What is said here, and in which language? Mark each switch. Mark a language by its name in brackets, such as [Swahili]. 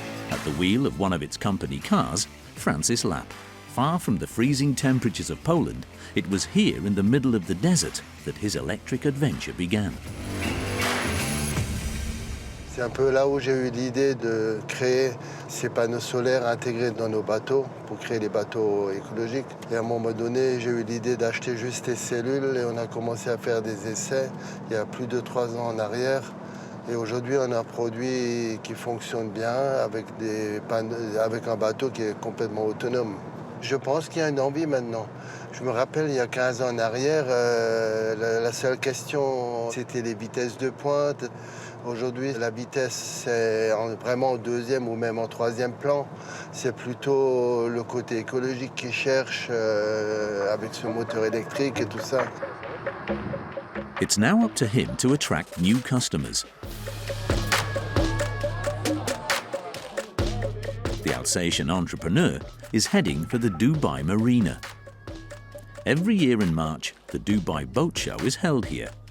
[English] At the wheel of one of its company cars, Francis Lapp. Far from the freezing temperatures of Poland, it was here in the middle of the desert that his electric adventure began. [French] C'est un peu là où j'ai eu l'idée de créer ces panneaux solaires intégrés dans nos bateaux pour créer les bateaux écologiques. Et à un moment donné, j'ai eu l'idée d'acheter juste les cellules et on a commencé à faire des essais il y a plus de 3 ans en arrière. Et aujourd'hui, on a un produit qui fonctionne bien avec un bateau qui est complètement autonome. Je pense qu'il y a une envie maintenant. Je me rappelle, il y a 15 ans en arrière, la seule question, c'était les vitesses de pointe. Aujourd'hui, la vitesse, c'est vraiment au 2e ou même en 3e plan. C'est plutôt le côté écologique qui cherche avec ce moteur électrique et tout ça. [English] It's now up to him to attract new customers. The Alsatian entrepreneur is heading for the Dubai Marina. Every year in March, the Dubai Boat Show is held here.